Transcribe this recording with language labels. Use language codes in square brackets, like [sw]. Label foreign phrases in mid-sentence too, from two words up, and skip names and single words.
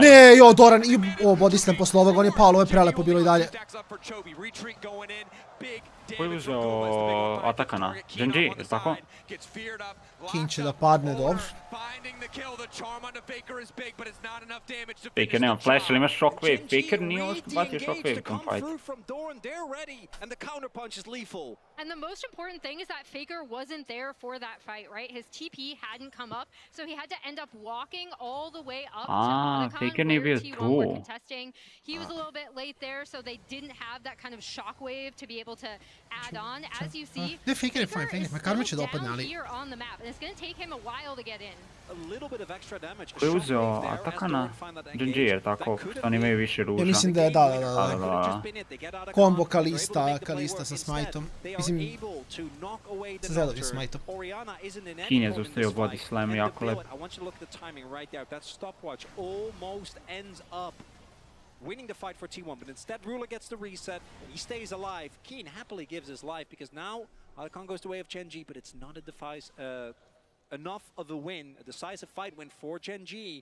[sr] Ne, jo, Doran, [en] body slam [sr] posle ovoga, on je pao, ovo je prelepo bilo i dalje. Ko je uzeo Atakana? GENG, je li tako? King će da padne, dobro. Faker nema flash, ali ima shockwave. Faker nije bacio shockwave tom fight. [en] And the most important thing is that Faker wasn't there for that fight, right? His TP hadn't come up, so he had to end up walking all the way up to [sr] Faker Balkan nije [en] where [sr] bio [en] T1 were [sr] tu. [en] contesting. He was a little bit late there, so they didn't have that kind of shockwave to be able to add on. As you see, [sr] Ne, Faker je fine, Makarmi će da opadne, ali... [en] here on the map, and it's going to take him a while to get in. [sr] Ko je uzeo Atakana? GENG, je tako? Što oni imaju više ruža. Ja mislim da je, da. Kombo Kalista sa smajtom. Mislim, sa zelovim smajtom. Kin je zaustavio [en] body slam, [sr] jako lep. [en] Winning the fight for T1, but instead Ruler gets the reset, he stays alive. Keen happily gives his life because now Alcon goes the way of GENG, but it's not enough of a win, a decisive fight win for GENG.